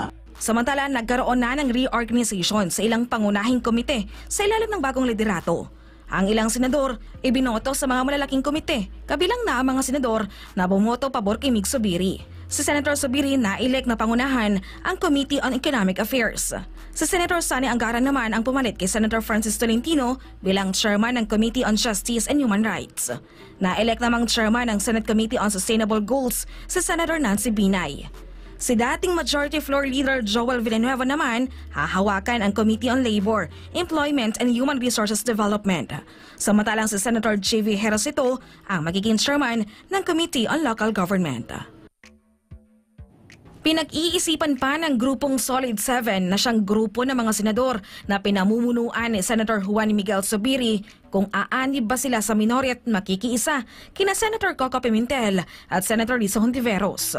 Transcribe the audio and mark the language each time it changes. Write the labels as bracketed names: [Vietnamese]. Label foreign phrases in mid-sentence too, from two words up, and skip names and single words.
[Filipino] Samantala, nagkaroon na ng reorganization sa ilang pangunahing komite sa ilalim ng bagong liderato. Ang ilang senador ibinoto sa mga malalaking komite, kabilang na ang mga senador na bumoto pabor kay Mig Zubiri. Si Senator Zubiri na-elect na pangunahan ang Committee on Economic Affairs. Si Senator Sani Angara naman ang pumalit kay Senator Francis Tolentino bilang chairman ng Committee on Justice and Human Rights. Na-elect namang chairman ng Senate Committee on Sustainable Goals si Senator Nancy Binay. Si dating Majority Floor Leader Joel Villanueva naman hahawakan ang Committee on Labor, Employment and Human Resources Development. Samantalang si Senator J.V. Herosito ang magiging chairman ng Committee on Local Government. Pinag-iisipan pa ng grupong Solid 7 na siyang grupo ng mga senador na pinamumunuan ni Senator Juan Miguel Zubiri kung aanib ba sila sa minority at makikiisa kina Senator Coco Pimentel at Senator Risa Hontiveros.